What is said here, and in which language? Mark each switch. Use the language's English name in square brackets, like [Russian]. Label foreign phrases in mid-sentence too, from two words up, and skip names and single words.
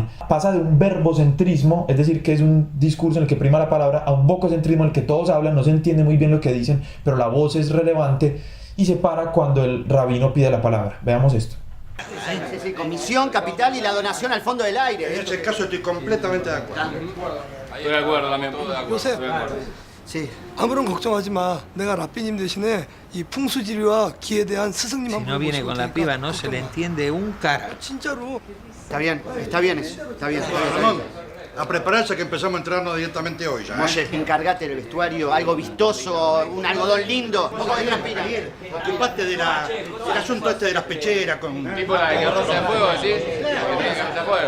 [Spanish] Pasa de un verbocentrismo, es decir, que es un discurso en el que prima la palabra, a un vococentrismo en el que todos hablan, no se entiende muy bien lo que dicen, pero la voz es relevante, y se para cuando el rabino pide la palabra. Veamos esto. Sí, sí, comisión, capital y la donación al fondo del aire. En ese caso estoy completamente de acuerdo. Estoy de acuerdo también. Josep, Sí. [Korean] 아무런 걱정하지 마. 내가 라삐님 대신에 이 풍수지리와 기에 대한 스승님 [Spanish] Si [Korean] 한 [Spanish] no [Korean] 분 [Spanish] viene [Korean] 모시고 [Spanish] con la [Korean] 테니까 [Spanish] piba no se le [Korean] 걱정 마. [Spanish] entiende un cara. [Korean] 진짜로. [Spanish] Está bien eso. Está bien. Ramón, a prepararse que empezamos a entrarnos directamente hoy ya. Oye, encargate del vestuario, algo vistoso, un algodón lindo. Vamos a transpirar. Ocupate del asunto este de las pecheras con... Tipo la de carroza de fuego, ¿sí? Que tiene carroza de fuego.